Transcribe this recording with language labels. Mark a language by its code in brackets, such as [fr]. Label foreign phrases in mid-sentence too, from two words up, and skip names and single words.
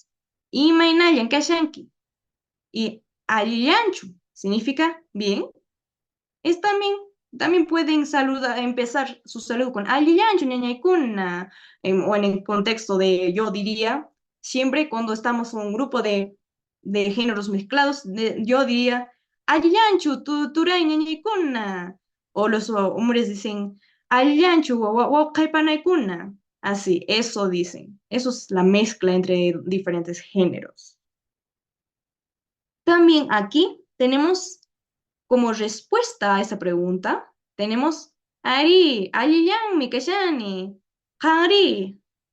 [qu] Imanayan Kashanki. [es] Y Alyanchu significa bien. Es también pueden empezar su saludo con [qu] Alyanchu, ñañaykuna, [es] o en el contexto de yo diría, siempre cuando estamos en un grupo de géneros mezclados, yo diría [qu] Alyanchu, turay ñañaykuna. [es] O los hombres dicen [qu] Alyanchu, wawaykaypanaykuna. [es] Así, eso dicen. Eso es la mezcla entre diferentes géneros. También aquí tenemos como respuesta a esa pregunta, tenemos [qu] Ari, Aliyan, Mikashani, Hari.